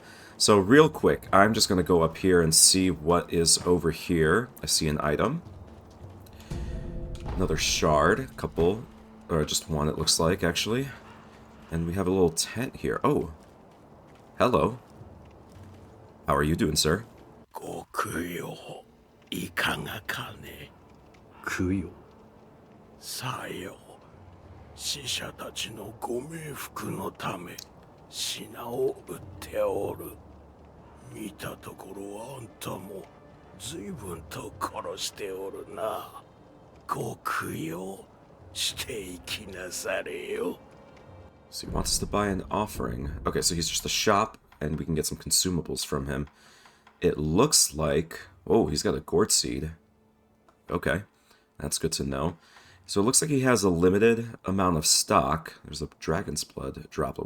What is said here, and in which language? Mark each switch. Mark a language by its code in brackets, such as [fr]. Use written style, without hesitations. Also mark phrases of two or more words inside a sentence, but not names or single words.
[en] So real quick, I'm just going to go up here and see what is over here. I see an item. Another shard, a couple, or just one it looks like, actually. And we have a little tent here. Oh. Hello. How are you doing, sir? [ja] ご供養、いかがかね. Kuyo. 左様、死者達のご冥福のため、品を売っておる. 見たところはあんたもずいぶんと殺しておるな. ご供養、していきなされよ. [en] So he wants us to buy an offering. Okay, so he's just a shop, and we can get some consumables from him. It looks like... Oh, he's got a gourd seed. Okay, that's good to know. So it looks like he has a limited amount of stock. There's a dragon's blood droplet.